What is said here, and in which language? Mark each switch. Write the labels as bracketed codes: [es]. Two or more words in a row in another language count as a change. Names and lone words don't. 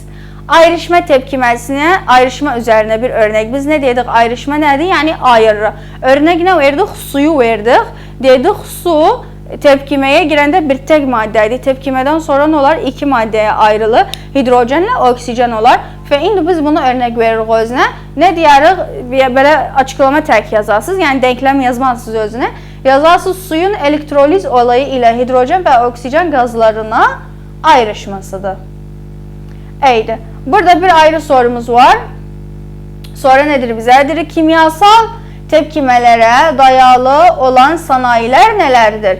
[tr] Ayrışma tepkimesine, ayrışma üzerine bir örnek. Biz ne dedik? Ayrışma nedir? Yani ayırır. Örnek ne verdik? Suyu verdik. Dedik su tepkimeye girende bir tek maddeydi. Tepkimeden sonra ne olar? İki maddeye ayrılır. Hidrojenle oksijen olar. [az] Ve indi biz bunu örnek veririk özünə. Ne diyarıq? Belə açıqlama tək yazarsınız. [tr] Yani denklem yazmazsınız özünə. Yazarsınız suyun elektroliz olayı ile hidrojen ve oksijen gazlarına ayrışmasıdır. Eydi. Burada bir ayrı sorumuz var. Sonra nedir bize? Kimyasal tepkimelere dayalı olan sanayiler nelerdir?